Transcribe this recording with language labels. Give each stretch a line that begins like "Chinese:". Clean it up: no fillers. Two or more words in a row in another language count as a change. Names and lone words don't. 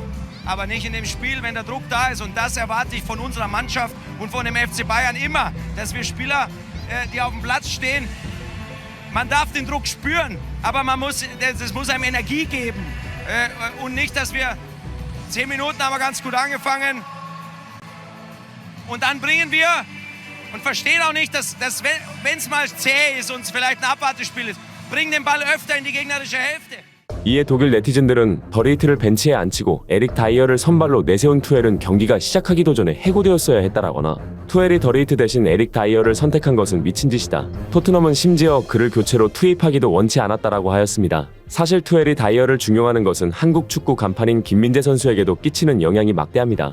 German: Aber nicht in dem Spiel, wenn der Druck da ist. Und das erwarte ich von unserer Mannschaft und von dem FC Bayern immer, dass wir Spieler, die auf dem Platz stehen, man darf den Druck spüren, aber es muss einem Energie geben. Und nicht, dass wir 10 Minuten haben wir ganz gut angefangen und dann bringen wir und verstehen auch nicht, dass wenn es mal zäh ist und es vielleicht ein Abwartespiel ist, bringen den Ball öfter in die gegnerische Hälfte.
Korean: 이에 독일 네티즌들은 더레이트를 벤치에 앉히고 에릭 다이어를 선발로 내세운 투엘은 경기가 시작하기도 전에 해고되었어야 했다라거나 투엘이 더레이트 대신 에릭 다이어를 선택한 것은 미친 짓이다. 토트넘은 심지어 그를 교체로 투입하기도 원치 않았다라고 하였습니다. 사실 투엘이 다이어를 중용하는 것은 한국 축구 간판인 김민재 선수에게도 끼치는 영향이 막대합니다.